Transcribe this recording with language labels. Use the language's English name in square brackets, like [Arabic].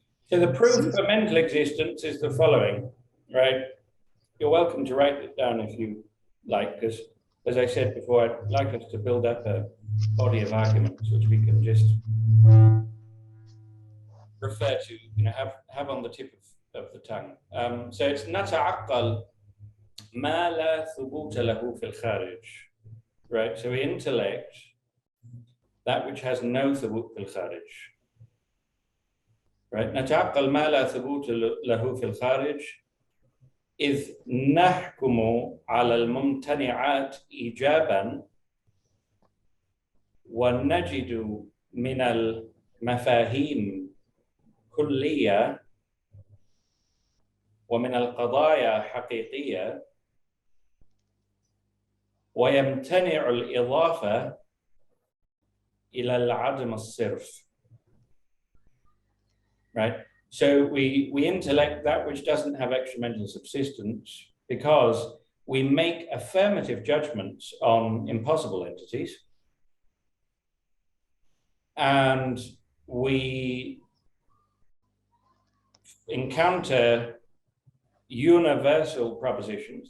[English] So the proof for mental existence is the following, right? You're welcome to write it down if you like, because as I said before, I'd like us to build up a body of arguments which we can just refer to, have on the tip of the tongue. So it's [Arabic] نتعقل ما لا ثبوت له في الخارج, right? [English] So we intellect that which has no [Arabic] ثبوت في الخارج, [English] right? [Arabic] نتعقل ما لا ثبوت له في الخارج إذ نحكم على الممتنعات إيجابا ونجد من المفاهيم كلية ومن القضايا حقيقية ويمتنع الإضافة إلى العدم الصرف. [English] Right? So we intellect that which doesn't have extramental subsistence because we make affirmative judgments on impossible entities, and we encounter universal propositions.